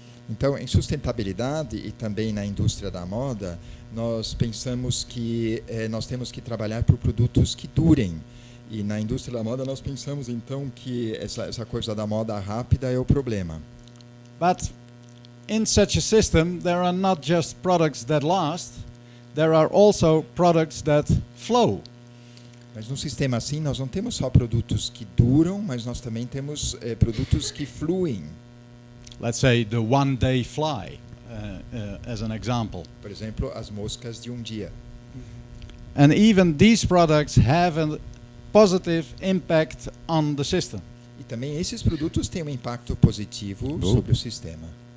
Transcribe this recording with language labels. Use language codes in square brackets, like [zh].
[pt] Então, em sustentabilidade e também na indústria da moda, nós pensamos que nós temos que trabalhar por produtos que durem. E na indústria da moda nós pensamos então que essa coisa da moda rápida é o problema. [en] But in such a system, there are not just products that last, there are also products that flow. [pt] Mas num sistema assim, nós não temos só produtos que duram, mas nós também temos produtos que fluem. [en] Let's say the one-day fly, as an example. [pt] Por exemplo, as moscas de um dia. [en] And even these products have a positive impact on the system. [pt] E também esses produtos têm um impacto positivo sobre o sistema.